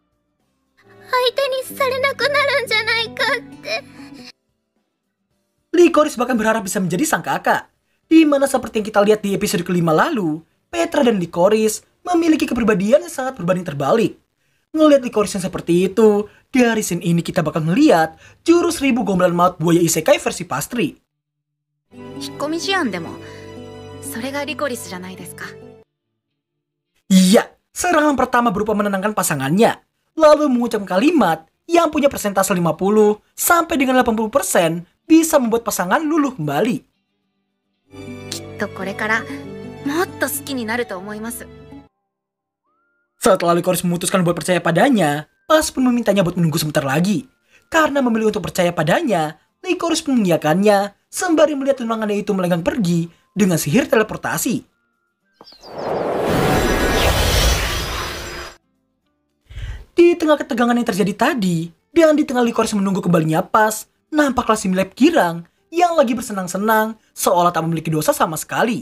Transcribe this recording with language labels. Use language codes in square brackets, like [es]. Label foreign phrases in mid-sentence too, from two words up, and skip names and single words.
[id] Licorice bahkan berharap bisa menjadi sang kakak, di mana seperti yang kita lihat di episode kelima lalu, Petra dan Licorice memiliki kepribadian yang sangat berbanding terbalik. Ngelihat Licorice yang seperti itu, dari scene ini kita bakal ngeliat jurus 1000 gombalan maut buaya isekai versi pastry. [ja] 引っ込み思案でもそれがリコリスじゃないですか。 [id] Iya, serangan pertama berupa menenangkan pasangannya, lalu mengucapkan kalimat yang punya persentase 50 sampai dengan 80% bisa membuat pasangan luluh kembali. [ja] きっとこれからもっと好きになると思います。 [id] Setelah Licorice memutuskan buat percaya padanya, Pas pun memintanya buat menunggu sebentar lagi. Karena memilih untuk percaya padanya, Licorice pun mengiyakannya sembari melihat tunangannya itu melenggang pergi dengan sihir teleportasi. Di tengah ketegangan yang terjadi tadi, dan di tengah Licorice menunggu kembalinya Pas, nampaklah si Melep Girang yang lagi bersenang-senang seolah tak memiliki dosa sama sekali.